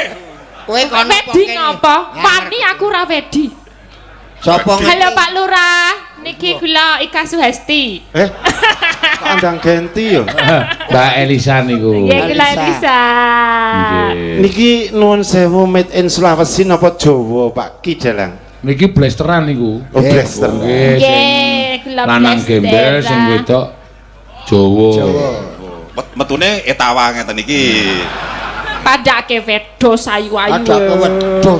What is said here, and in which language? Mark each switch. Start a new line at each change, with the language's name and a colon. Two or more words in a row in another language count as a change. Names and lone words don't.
Javanese: kowe kono Wedi ngapa? Wani aku ora wedi. Sopo Halo Pak Lurah, niki kula Ika Suhesti. Kok andang genti yo. Mbak Elisa niku. Nggih kula Elisa. Nggih. Niki nuwun sewu
English: made in
Javanese: Sulawesi napa Jawa Pak Ki Dalang? Niki blasteran niku. Oh blaster. Nggih. Nggih, kula Lanang gembel sing wedok Jawa. Metune etawa ngeten iki. Padake wedhus ayu-ayu. Padake wedhus.